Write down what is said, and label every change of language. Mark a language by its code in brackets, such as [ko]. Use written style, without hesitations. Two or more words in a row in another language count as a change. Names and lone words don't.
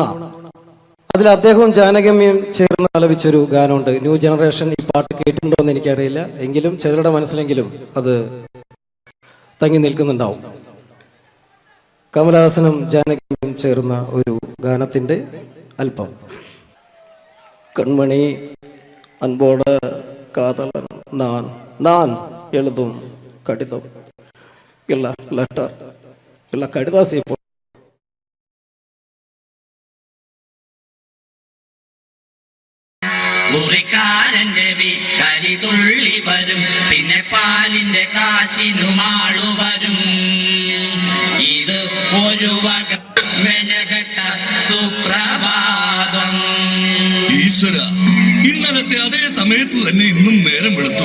[ml] അതിൽ അദ്ദേഹവും ജാനകമ്യം ചേർന്ന് ആലപിച്ചൊരു ഗാനമുണ്ട്. [en] new generation [ml] ഈ പാട്ട് കേട്ടിട്ടുണ്ടോ എന്ന് എനിക്കറിയില്ല, എങ്കിലും ചിലരുടെ മനസ്സിലെങ്കിലും അത് തങ്ങി നിൽക്കുന്നുണ്ടാവും. കമലഹാസനും ജാനകിയും ചേർന്ന ഒരു ഗാനത്തിന്റെ അല്പം. [ta] കൺമണി அன்போட காதலன் நான் எழுதும் கடிதம் இல்ல லெட்டர் இல்ல கடிதாசி [ml] മുറിക്കാരന്റെ വീട്ടരി തുള്ളി വരും, പിന്നെ പാലിന്റെ കാശിനുമാളു വരും. ഇത് ഒരു വക മെനകെട്ട സുപ്രഭാതം. ഈശ്വര, ഇന്നലത്തെ അതേ സമയത്ത് തന്നെ ഇന്നും നേരം വെളുത്തു.